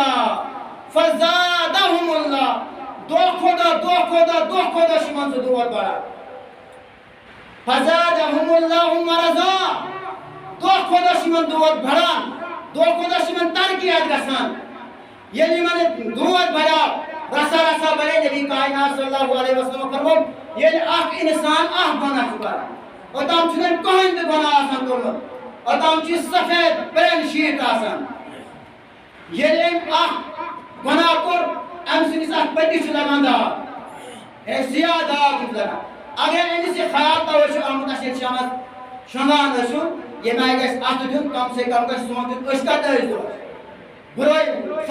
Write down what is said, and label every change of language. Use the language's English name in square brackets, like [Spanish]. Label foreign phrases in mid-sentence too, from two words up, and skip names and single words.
[Kashmiri] اللہ دۄہ کھۄتہٕ دۄہ چھُ یِمن سُہ دود بڑان [Arabic] فزادہم اللہ مرضا [Kashmiri] دۄہ کھۄتہٕ چھُ یِمن دود بڑان دۄہ کھۄتہٕ چھِ یِمن ترقیات گژھان ییٚلہِ یِمن دود بڑیو رسا بڑے نبی کائنات [Arabic] صلی اللہ علیہ وسلم [Kashmiri] فرمو ییٚلہِ اکھ اِنسان اکھ گۄناہ چھُ کران اوٚتام چھُنہٕ أمۍ کٕہٕنۍ تہِ گۄناہ آسان کوٚرمُت اوٚتام چھِ سفید پلین شیٖٹ آسان ییٚلہِ أمۍ اکھ گۄناہ کوٚر أمۍ سٕنٛدِس اَتھ پٔتِس چھُ لگان داغ سِیاہ داغ چھُس لگان اگر أمِس یہِ خیال توے چھُ آمُت اَسہِ ییٚلہِ شامس شۄنٛگان ٲسِو ییٚمہِ آیہِ گژھِ اَتھٕ دیُن [Urdu] کم سے کم [Kashmiri] گژھِ سونٛچُن أسۍ کتھ ٲسۍ دۄہس بُرٲے سۄ